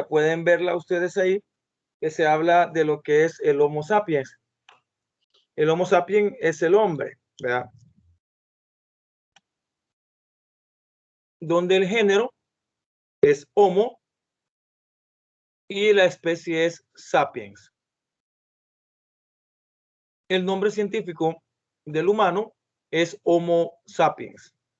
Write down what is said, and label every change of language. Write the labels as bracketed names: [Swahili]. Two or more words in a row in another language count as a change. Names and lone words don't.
[Spanish] Pueden verla ustedes ahí, que se habla de lo que es el Homo sapiens. El Homo sapiens es el hombre, ¿verdad? Donde el género es Homo y la especie es Sapiens. El nombre científico del humano es Homo sapiens.